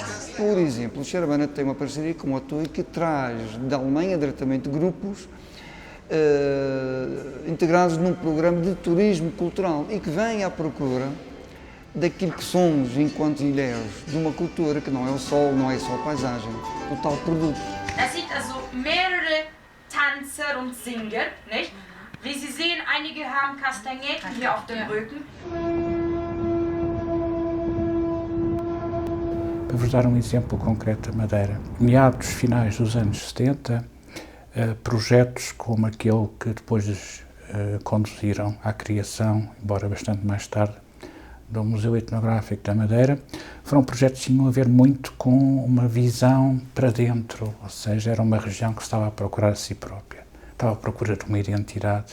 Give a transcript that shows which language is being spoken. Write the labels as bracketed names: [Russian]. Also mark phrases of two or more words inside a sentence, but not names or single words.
[Portuguese] Por exemplo, o Xarabanda tem uma parceria com a TUI que traz da Alemanha diretamente grupos integrados num programa de turismo cultural e que vêm à procura daquilo que somos enquanto ilhéus, de uma cultura que não é o sol, não é só a paisagem, o tal produto. [German] Das sieht also mehrere Tanzer und Singer, nicht? Wie Sie sehen, einige haben Kastagnetten hier auf dem Rücken. [Portuguese] Para vos dar um exemplo concreto da Madeira, meados finais dos anos 70, projetos como aquele que depois conduziram à criação, embora bastante mais tarde, do Museu Etnográfico da Madeira, foram projetos que tinham a ver muito com uma visão para dentro, ou seja, era uma região que estava a procurar a si própria, estava à procura de uma identidade.